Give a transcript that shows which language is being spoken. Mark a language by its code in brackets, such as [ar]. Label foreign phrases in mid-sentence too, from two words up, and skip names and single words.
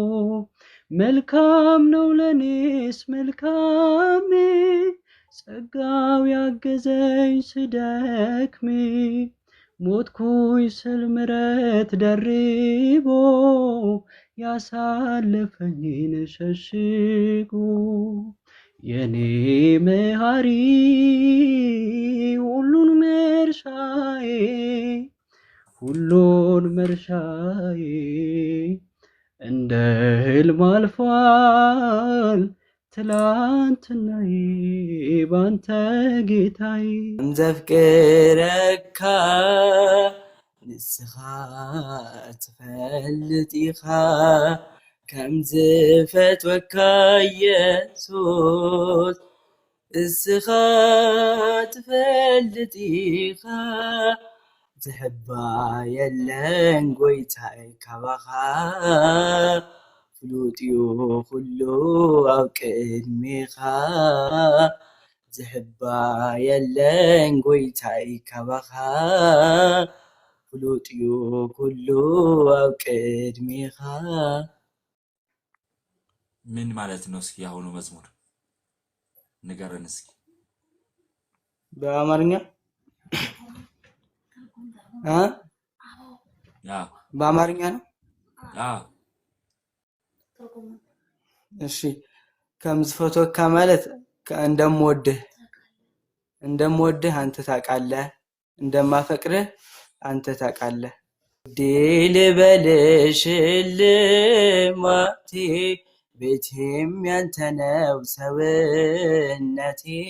[am] መልካም ነው ለኔስ መልካም ጸጋው ያገዘኝ ስደክም ሞትኩኝ ስል ምሕረት ደርቦ ያሳለፈኝን ሸሽጎ የኔ መሐሪ ሁሉን መርሻዬ ሁሉን መርሻዬ እንደ ሕልም አልፏል ትላንትናዬ ባንተ ጌታዬ [ti] እንዘፍቅረካ ንስኻ ትፈልጥ ኢኻ ከም ዝፈትወካ ኢየሱስ እስኻ ትፈልጥ ኢኻ ዝሕባ የለን ጎይታይ ካባኻ ፍሉጥ እዩ ኩሉ ኣብ ቅድሚኻ ዝሕባ የለን ጎይታይ ካባኻ ፍሉጥ እዩ ኩሉ ኣብ ቅድሚኻ። [am] ምን ማለት ነው? እስኪ ያሁኑ መዝሙር ንገረን እስኪ። በአማርኛ በአማርኛ ነው። እሺ ከምዝፈቶካ ማለት እንደምወድህ አንተ ታውቃለህ፣ እንደማፈቅርህ አንተ ታውቃለህ። ድል በልሽ ልማቴ ቤቴም ያንተ ነው ሰውነቴ